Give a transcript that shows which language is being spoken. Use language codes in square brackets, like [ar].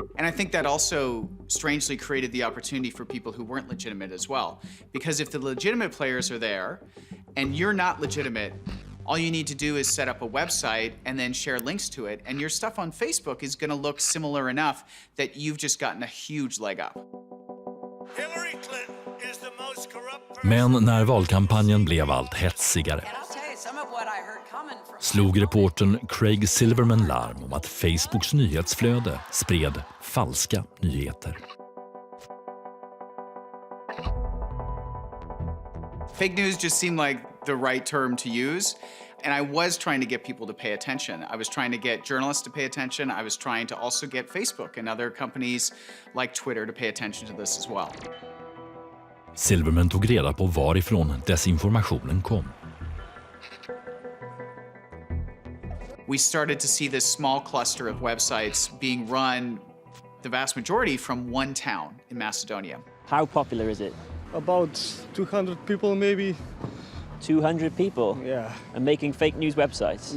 [en] And I think that also strangely created the opportunity for people who weren't legitimate as well. Because if the legitimate players are there and you're not legitimate, all you need to do is set up a website and then share links to it, and your stuff on Facebook is going to look similar enough that you've just gotten a huge leg up. [sv] Men när valkampanjen blev allt hetsigare slog reportern Craig Silverman larm om att Facebooks nyhetsflöde spred falska nyheter. [en] Fake news just seemed like the right term to use. And I was trying to get people to pay attention. I was trying to get journalists to pay attention. I was trying to also get Facebook and other companies like Twitter to pay attention to this as well. [sv] Silverman tog reda på varifrån desinformationen kom. [en] We started to see this small cluster of websites being run, the vast majority from one town in Macedonia. How popular is it? About 200 people maybe. 200 people? Yeah. And making fake news websites?